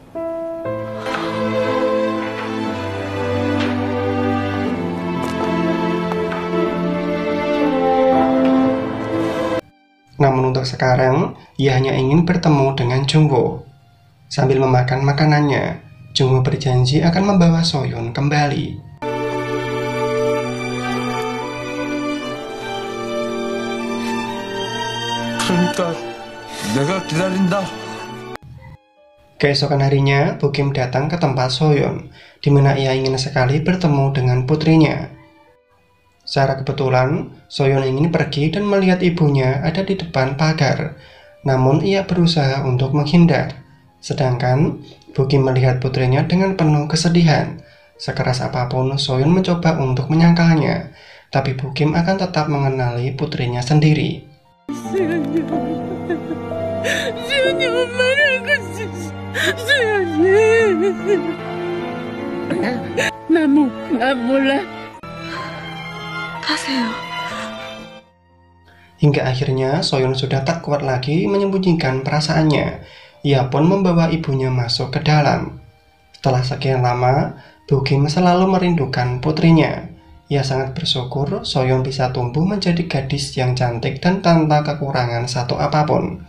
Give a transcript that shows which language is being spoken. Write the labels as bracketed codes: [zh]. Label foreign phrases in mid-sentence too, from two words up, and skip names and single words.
[id] Namun untuk sekarang, ia hanya ingin bertemu dengan Jungwoo. Sambil memakan makanannya, Jungwoo berjanji akan membawa Soyeon kembali. [ko] 그러니까 내가 기다린다. [id] Keesokan harinya, Bokim datang ke tempat Soyeon, di mana ia ingin sekali bertemu dengan putrinya. Secara kebetulan, Soyeon ingin pergi dan melihat ibunya ada di depan pagar, namun ia berusaha untuk menghindar. Sedangkan, Bokim melihat putrinya dengan penuh kesedihan. Sekeras apapun Soyeon mencoba untuk menyangkalnya, tapi Bokim akan tetap mengenali putrinya sendiri. [ko] 수연이 엄마를 알고 있어. 수연이. 난 몰라. 가세요. [id] Hingga akhirnya Soyeon sudah tak kuat lagi menyembunyikan perasaannya. Ia pun membawa ibunya masuk ke dalam. Setelah sekian lama, Bokim selalu merindukan putrinya. Ia sangat bersyukur Soyeon bisa tumbuh menjadi gadis yang cantik dan tanpa kekurangan satu apapun.